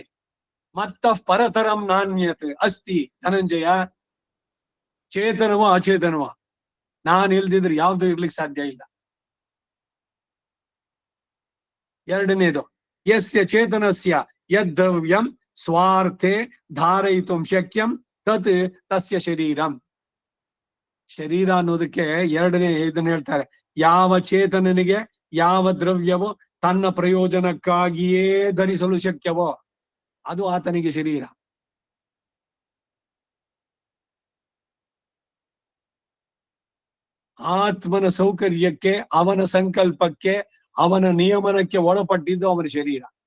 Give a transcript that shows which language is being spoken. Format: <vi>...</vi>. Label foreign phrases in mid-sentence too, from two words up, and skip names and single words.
<sa>ಮತ್ತ ಪರತರಂ ನಾಣ್ಯತೆ ಅಸ್ತಿ ಧನಂಜಯ.</sa> <kn>ಚೇತನವೋ ಅಚೇತನವೋ ನಾನ್ ಇಲ್ದಿದ್ರೆ ಯಾವ್ದು ಇರ್ಲಿಕ್ಕೆ ಸಾಧ್ಯ ಇಲ್ಲ.</kn> <sa>ಎರಡನೇದು, ಯಸ್ಯ ಚೇತನಸ್ಯ ಯದ್ದ್ರವ್ಯಂ ಸ್ವಾರ್ಥೆ ಧಾರಯಿತುಂ ಶಕ್ಯಂ ತತ್ ತಸ್ಯ ಶರೀರಂ.</sa> <kn>ಶರೀರ ಅನ್ನೋದಕ್ಕೆ ಎರಡನೇ ಇದನ್ನ ಹೇಳ್ತಾರೆ. ಯಾವ ಚೇತನನಿಗೆ ಯಾವ ದ್ರವ್ಯವೋ ತನ್ನ ಪ್ರಯೋಜನಕ್ಕಾಗಿಯೇ ಧರಿಸಲು ಶಕ್ಯವೋ ಅದು ಆತನಿಗೆ ಶರೀರ. ಆತ್ಮನ ಸೌಕರ್ಯಕ್ಕೆ, ಅವನ ಸಂಕಲ್ಪಕ್ಕೆ, ಅವನ ನಿಯಮನಕ್ಕೆ ಒಳಪಟ್ಟಿದ್ದು ಅವನ ಶರೀರ.</kn>